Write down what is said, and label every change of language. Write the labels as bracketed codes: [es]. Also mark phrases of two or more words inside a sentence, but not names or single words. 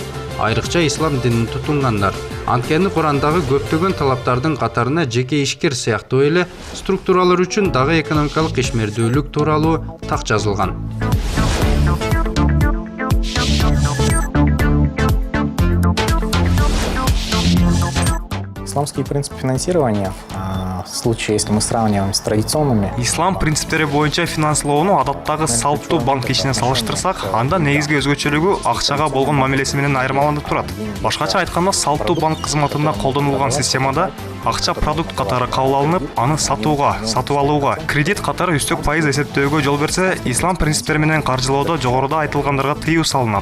[ky] Айрыкча ислам динин тутунгандар. Анткени Курандагы көптөгөн талаптардын катарына жеке ишкер сыяктуу эле структуралар үчүн дагы экономикалык ишмердүүлүк тууралуу так жазылган. [ru] Исламский принцип финансирования, в случае, если мы сравниваем с традиционными... [ky] Ислам принциптери боюнча финансылоону адаттагы салттуу банк ишине салыштырсак, анда негизги өзгөчөлүгү акчага болгон мамилеси менен айырмаланып турат. Башкача айтканда, салттуу банк кызматында колдонулган системада акча продукт катары кабыл алынып, аны сатууга, сатып алууга, кредит катары үстөк пайыз эсептөөгө жол берсе, ислам принциптери менен каржылоодо жогоруда айтылгандарга тыюу салынат.